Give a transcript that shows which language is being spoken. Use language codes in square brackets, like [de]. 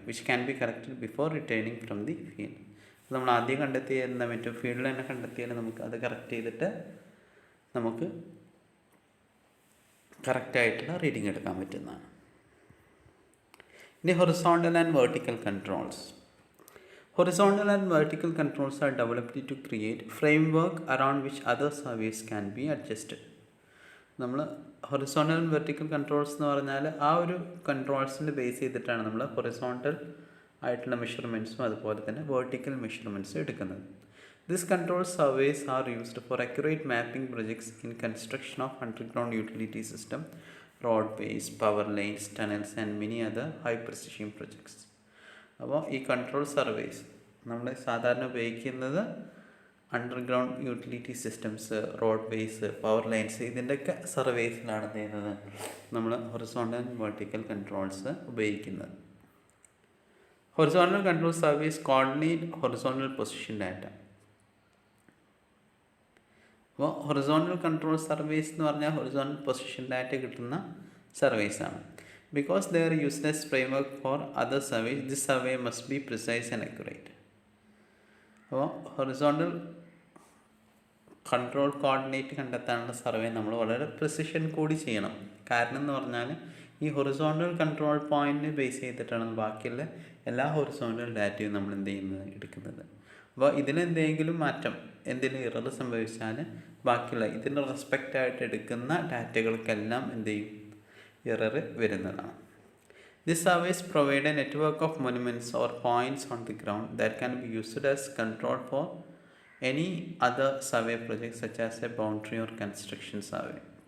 [en] Which can be corrected before returning from the field. [ml] നമ്മൾ ആദ്യം കണ്ടെത്തിയെന്ന പറ്റും, ഫീൽഡിൽ തന്നെ കണ്ടെത്തിയാൽ നമുക്ക് അത് കറക്റ്റ് ചെയ്തിട്ട് നമുക്ക് കറക്റ്റായിട്ടുള്ള റീഡിങ് എടുക്കാൻ പറ്റുന്നതാണ്. [en] ഇനി horizontal and vertical controls. Horizontal and vertical controls are developed to create framework around which other surveys can be adjusted. [ml] നമ്മൾ ഹൊറിസോണ്ടൽ ആൻഡ് വെർട്ടിക്കൽ കൺട്രോൾസ് എന്ന് പറഞ്ഞാൽ ആ ഒരു കൺട്രോൾസിൻ്റെ ബേസ് ചെയ്തിട്ടാണ് നമ്മൾ ഹൊറിസോണ്ടൽ ആയിട്ടുള്ള മെഷർമെൻറ്റ്സും അതുപോലെ തന്നെ വെർട്ടിക്കൽ മെഷർമെൻറ്റ്സും എടുക്കുന്നത്. [en] This control surveys are used for accurate mapping projects in construction of underground utility system, road ways, power lines, tunnels and many other high precision projects. [ml] അപ്പോൾ ഈ കൺട്രോൾ സർവേസ് നമ്മൾ സാധാരണ ഉപയോഗിക്കുന്നത് underground utility systems, road vase, power lines, ഇതിൻ്റെയൊക്കെ സർവേസിലാണ് ചെയ്യുന്നത് നമ്മൾ horizontal and vertical controls ഉപയോഗിക്കുന്നത്. [en] Horizontal control surveys coordinate horizontal position data. [ml] അപ്പോൾ ഹൊറിസോണ്ടൽ കൺട്രോൾ സർവേസ് എന്ന് പറഞ്ഞാൽ ഹൊറിസോണ്ടൽ പൊസിഷൻ ഡാറ്റ കിട്ടുന്ന സർവേസാണ്. [en] Because they are useless framework for other surveys, this survey must be precise and accurate. [ml] അപ്പോൾ horizontal control coordinate കണ്ടെത്താനുള്ള survey നമ്മൾ വളരെ precision കൂടി ചെയ്യണം. കാരണം എന്ന് പറഞ്ഞാൽ ഈ ഹൊറിസോണ്ടൽ കൺട്രോൾ പോയിന്റ് ബേസ് ചെയ്തിട്ടാണ് ബാക്കിയുള്ള എല്ലാ ഹൊറിസോണ്ടൽ ഡാറ്റയും നമ്മൾ എന്ത് ചെയ്യുന്നത്, എടുക്കുന്നത്. അപ്പോൾ ഇതിലെന്തെങ്കിലും മാറ്റം, എന്തെങ്കിലും എറർ സംഭവിച്ചാൽ ബാക്കിയുള്ള ഇതിന് റെസ്പെക്റ്റ് ആയിട്ട് എടുക്കുന്ന ഡാറ്റകൾക്കെല്ലാം എന്ത് ചെയ്യും, എറർ വരുന്നതാണ്. [en] This surveys provide a network of monuments or points on the ground that can be used as control for any other survey project such as a boundary or construction survey.